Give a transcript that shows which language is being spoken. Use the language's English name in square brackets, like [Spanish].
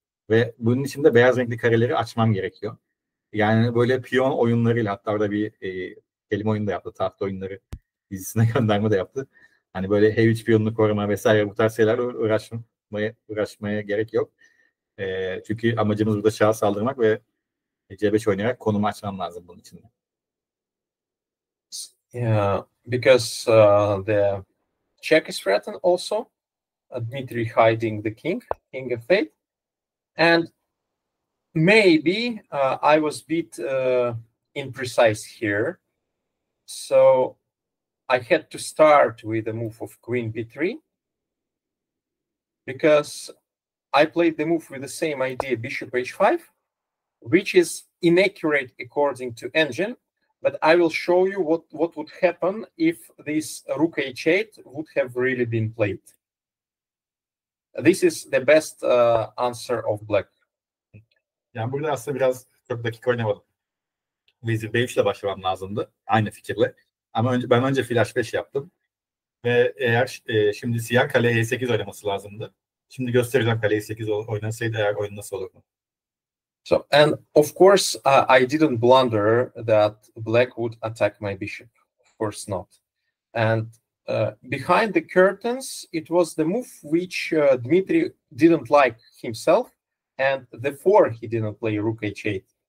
[Turkish] Ve bunun için de beyaz renkli kareleri açmam gerekiyor. Yani böyle piyon oyunlarıyla, hatta orada bir kelime oyunu da yaptı. Tahta oyunları dizisine gönderme de yaptı. Hani böyle H3 piyonunu koruma vesaire bu tarz şeylerle uğraşmaya gerek yok. Çünkü amacımız burada şaha saldırmak ve C5 oynayarak konumu açmam lazım bunun için de. [English] Yeah, because the check is threatened also. Dmitry hiding the king f8. And maybe I was a bit imprecise here. So I had to start with a move of queen b3. Because I played the move with the same idea, bishop h5, which is inaccurate according to engine. but I will show you what would happen if this rook h8 would have really been played. This is the best answer of black. [Turkish] Yani burada aslında biraz çok dakika oynamadım. Vezir B3 ile başlamam lazımdı. Aynı fikirle. Ama ben önce fil H5 yaptım. Ve eğer şimdi siyah kale E8 oynaması lazımdı. Şimdi göstereceğim kale E8 oynasaydı eğer oyun nasıl olurdu. [English] So, and of course, I didn't blunder that black would attack my bishop. Of course not. And behind the curtains, it was the move which Dmitry didn't like himself, and therefore he didn't play rook h8.